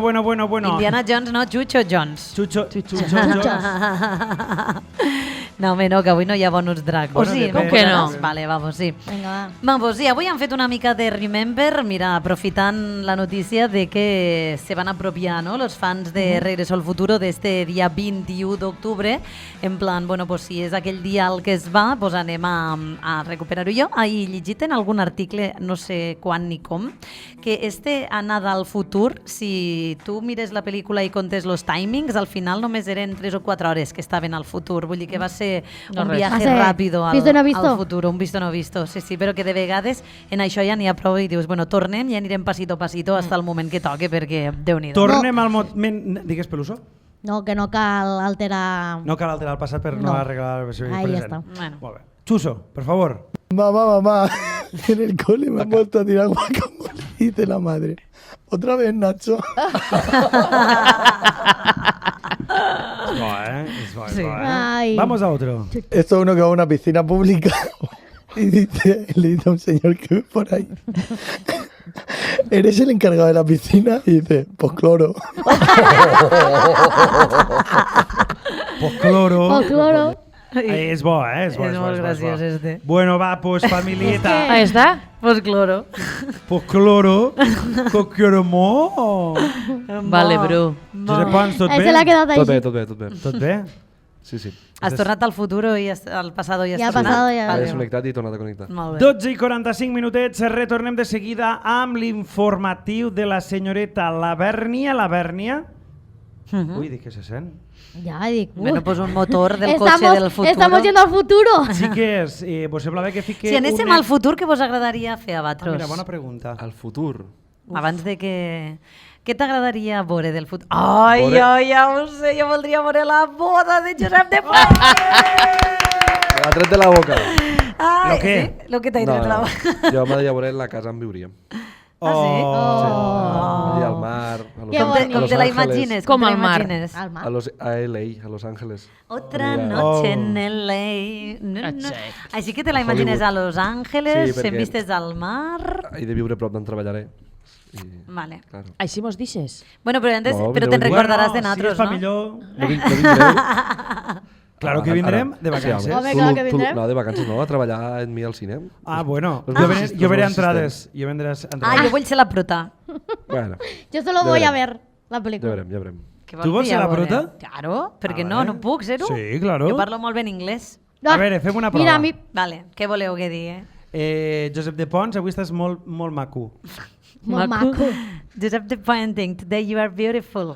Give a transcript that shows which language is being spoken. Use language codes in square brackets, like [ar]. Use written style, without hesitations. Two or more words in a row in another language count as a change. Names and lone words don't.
[ca] Indiana Jones, no, Chucho Jones. Chucho Jones. No, home, no, que avui no hi ha bonus drag. Bueno, o sí, depèn. Com que no? [es] Vale, vamos, sí. [ca] Vinga, va. Vamos, sí, avui han fet una mica de remember, mira, aprofitant la notícia de que se van apropiar, ¿no?, los fans de Regreso al Futuro d'este dia 21 d'octubre, en plan, bueno, pues si és aquell dia el que es va, pues anem a recuperar-ho jo. Ahir llegit en algun article, no sé quan ni com, que este anada al futur, si tu mires la pel·lícula i comptes los timings, al final només eren 3 o 4 hores que estaven al futur, vull dir que va ser No un res. [es] viaje [ca] Va ser [es] rápido al, visto no visto. al futuro, un visto no visto, [ca] sí, però que de vegades en això ja n'hi ha prou i dius, bueno, tornem i anirem [es] passito a passito [ca] fins al moment que toque, perquè Déu-n'hi-do. Tornem al moment... Digues, Peluso? No, que no cal alterar... No cal alterar el passat per no No. arreglar la versió [es] Ahí [ca] present. [es] está. [ca] Bueno. Molt bé. Chuso, [es] por favor. Mamá, en el cole me han vuelto a tirar guacamole, dice la madre. Otra vez, Nacho. [ca] Es bo, Sí. Ay. [es] Vamos a otro. Esto es uno que va a una piscina pública y le dice a un señor que ve por ahí: ¿eres el encargado de la piscina? Y dice: pues cloro. Pues cloro. O cloro. [ca] És bo, és bo. És molt graciós, este. Bueno, va, pues familieta. [es] Ahí está. Pues cloro. Pues cloro. Coqueromó. [ca] Vale, Bru. Josep Pons, tot Ell se l'ha bé? quedat Tot bé, així. tot bé, tot bé. Tot bé? Sí, sí. Has tornat al futuro i al passado i has Ja ha tornat? passado, ja. He Vale. desconnectat i he tornat a connectar. Molt bé. 12 i 45 minutets, retornem de seguida amb l'informatiu de la senyoreta Labèrnia. Labèrnia? Ui, dic que se sent. Ja, dic... Bueno, pues un motor del cotxe del futuro. [es] Estamos yendo al futuro. [ca] Xiques, vos sembla bé que fique... Si anéssim una- al futur, què vos agradaria fer, Ah, Abatros? mira, bona pregunta. Al futur. Abans de que... Què t'agradaria veure del futur? Ai, Veure- ja ho sé, jo voldria veure la boda de Josep de Pons! Me l'ha tret de la boca. Ai, Lo què? Sí, lo que t'ha tret de la boca. Jo m'agradaria veure la casa on viuríem. Ah, sí? Allí al mar, a Los, [es] Qué [ca] a [es] bonito. [ca] Com Los te la Ángeles, imagines? Com te la al mar. imagines? Al mar. a LA, a Los Ángeles. [es] Otra [ca] Allà. [es] noche Oh. en LA. No, no. [ca] Exacte. Així que te la imagines a Los Ángeles, Sí, perquè- en vistes al mar... He de viure prop d'on treballaré. I, Vale. claro. Així mos dixes. Bueno, però, antes, No, però millor te'n dir- recordaràs de Bueno, nosaltres, si és pa no? millor... No vindreu? Claro que vindrem de vacances. Sí, Home, clar que Tu- vindrem. no, de vacances no, a treballar amb mi al cine. Ah, bueno. Los Jo meus veré, assistents, jo veré los entrades. Jo vendré entrades. Ah, jo vull ser la prota. Bueno, [es] Yo solo Ya voy a veremos. ver la [ca] ja [es] película. [ca] veurem, ja veurem. Què Tu vols ser voldria la veure? prota? Claro, perquè Ah, no, vale. no puc ser-ho. Sí, claro. Jo parlo molt ben anglès. A veure, fem una prova. Mira, a mi... Vale, què voleu que digui? Josep de Pons, avui estàs molt, molt maco. Molt Maco. maco. [en] Josep de Pointing, today you are beautiful.